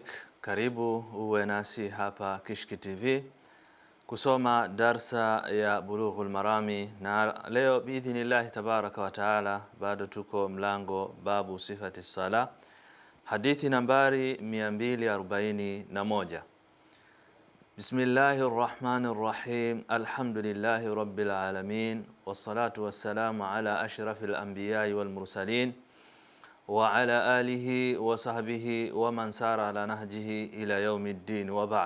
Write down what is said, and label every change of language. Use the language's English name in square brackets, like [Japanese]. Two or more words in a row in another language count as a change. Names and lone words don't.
[Swahili] Karibu uwe nasi hapa Kishki TV kusoma darsa ya Bulughul Marami, na leo [Arabic] بإذن الله تبارك وتعالى [Swahili] bado tuko mlango [Arabic] باب صفة الصلاة, [Swahili] hadithi nambari 241. [Arabic] بسم الله الرحمن الرحيم. الحمد لله رب العالمين والصلاة والسلام على أشرف الأنبياء والمرسلين وعلى آله وصحبه ومن سار على نهجه إلى يوم الدين وبعد.